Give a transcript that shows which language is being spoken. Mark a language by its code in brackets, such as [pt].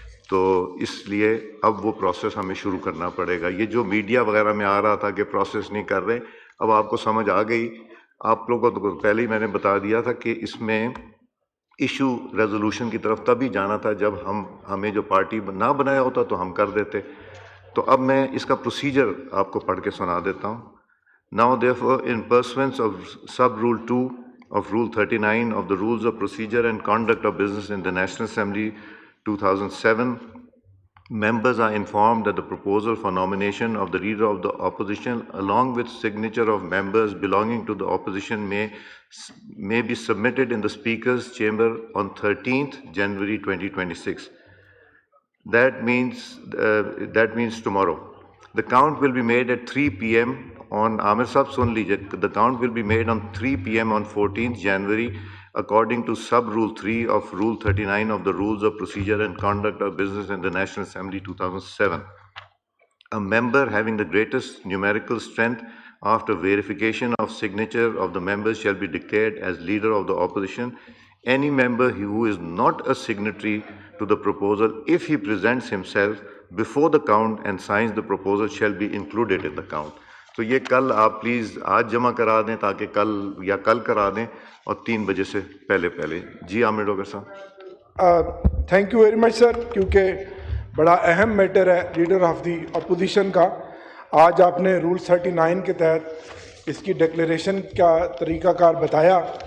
[ur] تو اس لیے اب وہ پروسیس ہمیں شروع کرنا پڑے گا. یہ جو میڈیا وغیرہ میں آ رہا تھا کہ پروسیس نہیں کر رہے, اب آپ کو سمجھ آ گئی. آپ لوگوں کو تو پہلے ہی میں نے بتا دیا تھا کہ اس میں ایشو ریزولوشن کی طرف تبھی جانا تھا جب ہمیں جو پارٹی نہ بنایا ہوتا تو ہم کر دیتے. تو اب میں اس کا پروسیجر آپ کو پڑھ کے سنا دیتا ہوں. [en] Now therefore in pursuance of sub rule 2 of rule 39 of the rules of procedure and conduct of business in the National Assembly 2007, members are informed that the proposal for nomination of the leader of the opposition along with signature of members belonging to the opposition may be submitted in the Speaker's chamber on 13th January 2026. That means tomorrow. The count will be made at 3 p.m. on Amir Sahab [ur] sun lijiye. [en] The count will be made on 3 p.m. on 14th January according to sub rule 3 of rule 39 of the rules of procedure and conduct of business in the National Assembly 2007. A member having the greatest numerical strength after verification of signature of the members shall be declared as leader of the opposition. Any member who is not a signatory to the proposal, if he presents himself before the count and signs the proposal, shall be included in the count. [ur] تو یہ کل آپ please آج جمع کرا دیں تاکہ کل کرا دیں اور 3 بجے سے پہلے. جی عامر ڈوگر صاحب. [en] thank you very much sir, [ur] کیونکہ بڑا اہم میٹر ہے لیڈر آف دی اپوزیشن کا. آج آپ نے رول 39 کے تحت اس کی ڈکلیریشن کا طریقہ کار بتایا.